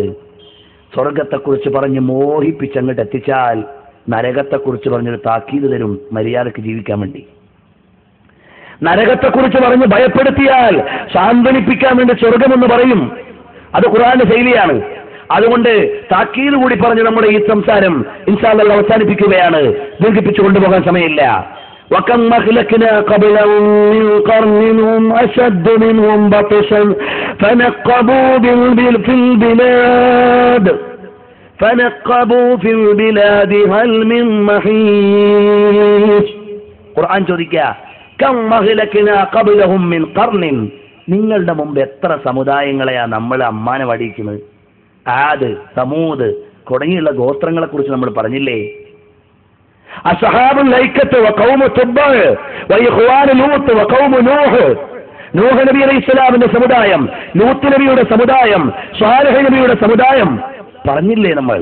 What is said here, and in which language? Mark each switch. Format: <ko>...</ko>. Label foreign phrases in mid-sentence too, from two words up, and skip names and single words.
<ml>സ്വർഗത്തെക്കുറിച്ച് പറഞ്ഞ് മോഹിപ്പിച്ചങ്ങോട്ട് എത്തിച്ചാൽ നരകത്തെക്കുറിച്ച് പറഞ്ഞൊരു താക്കീത് തരും, മര്യാദക്ക് ജീവിക്കാൻ വേണ്ടി. നരകത്തെക്കുറിച്ച് പറഞ്ഞ് ഭയപ്പെടുത്തിയാൽ സാന്ത്വനിപ്പിക്കാൻ വേണ്ടി സ്വർഗമെന്ന് പറയും. അത് ഖുർആന്റെ ശൈലിയാണ്. അതുകൊണ്ട് താക്കീത് കൂടി പറഞ്ഞ് നമ്മുടെ ഈ സംസാരം</ml> <ar>إن شاء الله</ar> <ml>അവസാനിപ്പിക്കുകയാണ്. ദീർഘിപ്പിച്ചു കൊണ്ടുപോകാൻ സമയമില്ല.</ml> <ar>وكم أهلكنا قبلهم من قرن هم أشد منهم بطشا فنقبوا في البلاد هل من محيص.</ar> <ml>ഖുർആൻ ചോദിക്കുക,</ml> <ar>كم أهلكنا قبلهم من قرن,</ar> <ml>നിങ്ങളുടെ മുമ്പ് എത്ര സമുദായങ്ങളെയാ നമ്മൾ അമ്മാനെ വടിക്കുന്നത്. ആദ്, സമൂദ് തുടങ്ങിയുള്ള ഗോത്രങ്ങളെ കുറിച്ച് നമ്മൾ പറഞ്ഞില്ലേ.</ml> <ar>أصحاب الأيكة وقوم تبع وإخوان لوط وقوم نوح,</ar> <ml>നൂഹ് നബി അലൈഹിസ്സലാമിന്റെ സമുദായം, ലൂത്ത് നബിയുടെ സമുദായം, സ്വാലിഹ് നബിയുടെ സമുദായം പറഞ്ഞില്ലേ നമ്മൾ.</ml>